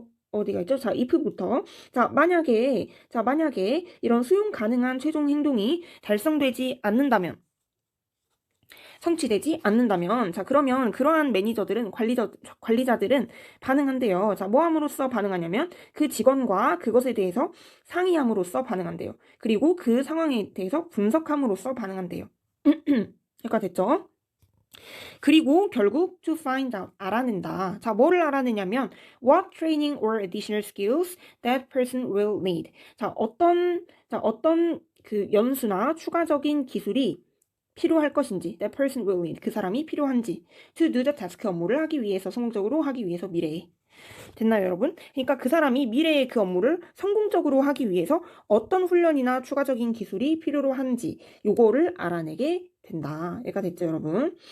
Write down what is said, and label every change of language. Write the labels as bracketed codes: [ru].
[ko] 어디가 있죠? 자, if부터. 자, 만약에 이런 수용 가능한 최종 행동이 달성되지 않는다면, 성취되지 않는다면, 자, 그러면 그러한 매니저들은, 관리자들은 반응한대요. 자, 뭐 함으로써 반응하냐면, 그 직원과 그것에 대해서 상의함으로써 반응한대요. 그리고 그 상황에 대해서 분석함으로써 반응한대요. 여기까지 됐죠? 그리고 결국 to find out 알아낸다. [en] 자, [ko] 뭐를 알아내냐면 [en] what training or additional skills that person will need. [ko] 자, 어떤 그 연수나 추가적인 기술이 필요할 것인지 [en] that person will need [ko] 그 사람이 필요한지 [en] to do the task [ko] 업무를 하기 위해서 성공적으로 하기 위해서 미래에. 됐나요, 여러분? 그러니까 그 사람이 미래의 그 업무를 성공적으로 하기 위해서 어떤 훈련이나 추가적인 기술이 필요로 한지 요거를 알아내게 된다. 얘가 됐죠, 여러분?